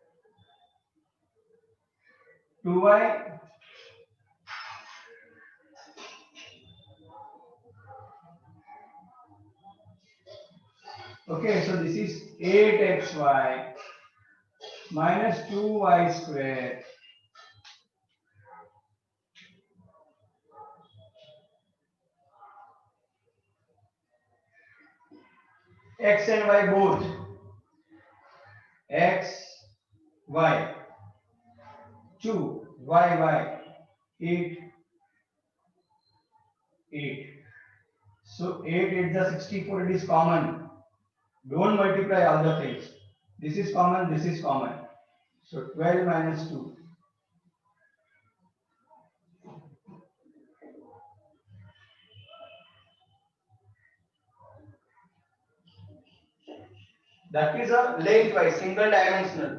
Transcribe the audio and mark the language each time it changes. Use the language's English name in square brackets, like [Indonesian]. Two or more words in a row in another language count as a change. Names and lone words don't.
[English] 2y okay, so this is 8xy minus 2y square x and y both, x y 2 y 8 8. So 8 8 the 64, it is common. Don't multiply all the things. This is common, this is common. So 12 minus 2. That is a lengthwise, single dimensional.